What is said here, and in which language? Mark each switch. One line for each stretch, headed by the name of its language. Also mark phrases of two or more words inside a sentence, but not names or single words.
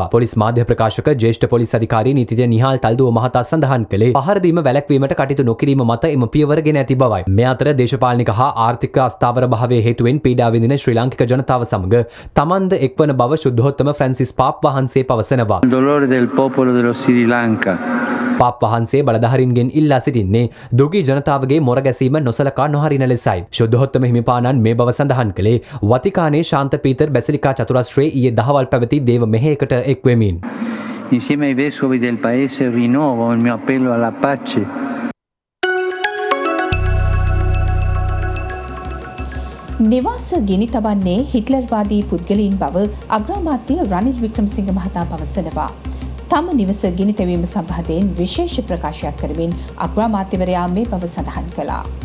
Sinhala: පොලිස් මාධ්‍ය ප්‍රකාශක ජ්‍යෙෂ්ඨ පොලිස් අධිකාරී නීතිඥ නිහාල් තල්දුව මහතා සඳහන් කළේ පහර දීම වැළැක්වීමට කටයුතු නොකිරීම මත එම පියවර ගෙන ඇති බවයි. මේ අතර දේශපාලනික හා ආර්ථික අස්ථාවර භාවයේ හේතුවෙන් පීඩා විඳින ශ්‍රී ලාංකික ජනතාව සමග තමන්ද එක්වන බව ශුද්ධෝත්තම ෆ්‍රැන්සිස් පාප් වහන්සේ පවසනවා.
Italian: del popolo dello Sri Lanka.
Sinhala: පාප් වහන්සේ බලධාරීන්ගෙන් ඉල්ලා සිටින්නේ දුගී ජනතාවගේ මොර ගැසීම නොසලකා නොහරින ලෙසයි. ශුද්ධෝත්තම හිමිපාණන් මේ බව සඳහන් කළේ වතිකානයේ ශාන්ත පීතර් බැසිලිකා චතුරස්‍රයේ ඊයේ දහවල් පැවති දේව මෙහෙයකට එක් වෙමින්.
Italian: Insieme ai vescovi del paese rinnovo il mio appello alla pace.
Sinhala: නිවාස ගිනි තබන්නේ හිට්ලර්වාදී පුද්ගලයින් බව අග්‍රාමාත්‍ය රනිල් වික්‍රමසිංහ මහතා පවසනවා. තම නිවස ගිනි තැබීම සම්බන්ධයෙන් විශේෂ ප්‍රකාශයක් කරමින් අග්‍රාමාත්‍යවරයා මේ බව සඳහන් කළා.